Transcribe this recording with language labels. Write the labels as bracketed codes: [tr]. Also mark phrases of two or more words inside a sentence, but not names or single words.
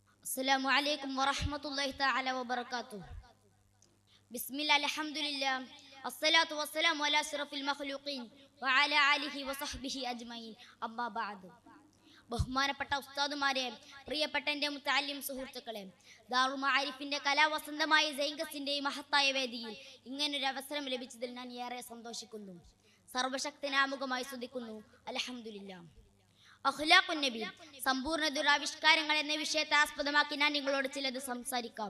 [ar] السلام عليكم ورحمة الله تعالى وبركاته. بسم الله الحمد لله الصلاة والسلام على أشرف المخلوقين وعلى آله وصحبه أجمعين أما بعد. [ml] ബഹുമാനപ്പെട്ട ഉസ്താദുമാരെ, പ്രിയപ്പെട്ട എൻ്റെ മുത്തഅല്ലിം സുഹൃത്തുക്കളെ, ദാറുൽ മആരിഫിൻ്റെ കലാവസന്തമായ സൈങ്കസിൻ്റെ മഹത്തായ വേദിയിൽ ഇങ്ങനൊരു അവസരം ലഭിച്ചതിൽ ഞാൻ ഏറെ സന്തോഷിക്കുന്നു. സർവശക്തനാമുഖമായി സ്തുതിക്കുന്നു. അൽഹംദുലില്ലാഹ്. [ar] أخلاق النبي, [ml] സമ്പൂർണ്ണ ദുരാവിഷ്കാരങ്ങൾ എന്ന വിഷയത്തെ ആസ്പദമാക്കി ഞാൻ നിങ്ങളോട് ചിലത് സംസാരിക്കാം.